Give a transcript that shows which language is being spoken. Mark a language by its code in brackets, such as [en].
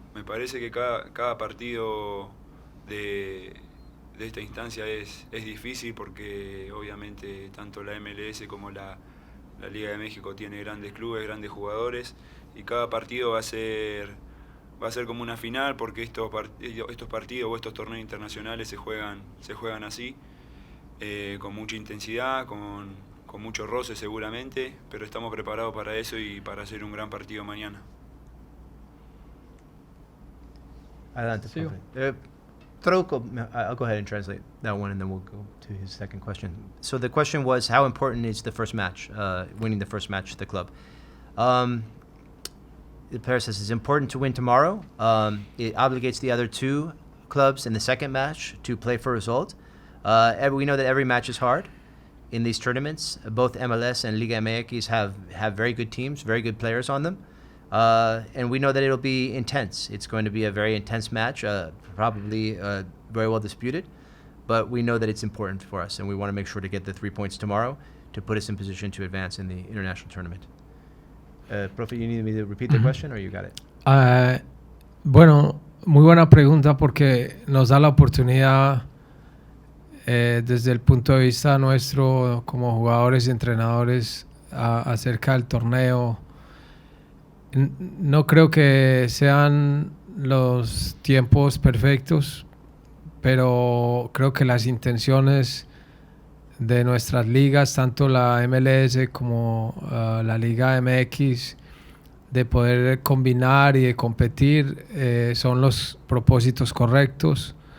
[es] Me parece que cada partido de esta instancia es difícil porque obviamente tanto la MLS como la Liga de México tiene grandes clubes, grandes jugadores y cada partido va a ser como una final porque estos partidos o estos torneos internacionales se juegan así, con mucha intensidad, con mucho roce seguramente, pero estamos preparados para eso y para hacer un gran partido mañana. Adelante, Sí. [en] Rodrigo, I'll go ahead and translate that one, and then we'll go to his second question. So the question was, how important is the first match, winning the first match of the club? The player says it's important to win tomorrow. It obligates the other two clubs in the second match to play for a result. We know that every match is hard in these tournaments. Both MLS and Liga MX have very good teams, very good players on them. And we know that it'll be intense. It's going to be a very intense match, probably very well disputed. But we know that it's important for us, and we want to make sure to get the 3 points tomorrow to put us in position to advance in the international tournament. Profe, you need me to repeat the question, or you got it? [es] Bueno, muy buena pregunta porque nos da la oportunidad desde el punto de vista nuestro como jugadores y entrenadores acerca del torneo. No creo que sean los tiempos perfectos, pero creo que las intenciones de nuestras ligas, tanto la MLS como la Liga MX, de poder combinar y de competir, son los propósitos correctos.